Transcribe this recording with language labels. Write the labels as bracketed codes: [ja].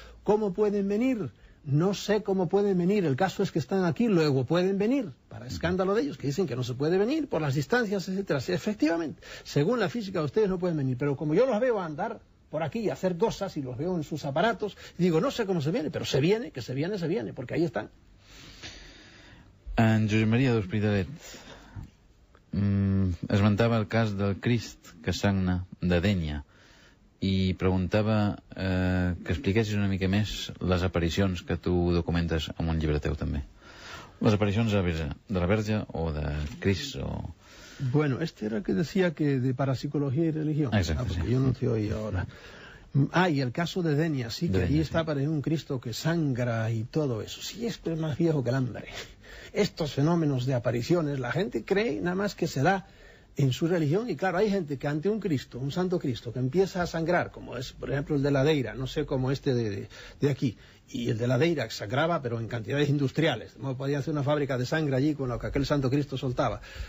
[es] ¿Cómo pueden venir? No sé cómo pueden venir. El caso es que están aquí, luego pueden venir. Para escándalo de ellos, que dicen que no se puede venir por las distancias, etcétera. Sí, efectivamente, según la física, ustedes no pueden venir. Pero como yo los veo andar por aquí y hacer cosas y los veo en sus aparatos, digo, no sé cómo se viene, pero se viene, que se viene, porque ahí están. [ca] En Josep Maria d'Hospitalet esmentava el cas del Crist que sagna de Dénia i preguntava que expliquessis una mica més les aparicions que tu documentes en un llibre teu també. Les aparicions de la Verge o de Crist o... [es] Bueno, este era el que decía que de parapsicología y religión. Exacto, porque sí. yo no te oí ahora. Y el caso de Dénia, sí, que allí está apareciendo un Cristo que sangra y todo eso. Sí, esto es más viejo que el hambre. Estos fenómenos de apariciones, la gente cree nada más que se da en su religión, y claro, hay gente que ante un Cristo, un santo Cristo, que empieza a sangrar, como es, por ejemplo, el de la Deira, no sé cómo este de aquí, y el de la Deira sangraba, pero en cantidades industriales, no podía hacer una fábrica de sangre allí con lo que aquel santo Cristo soltaba.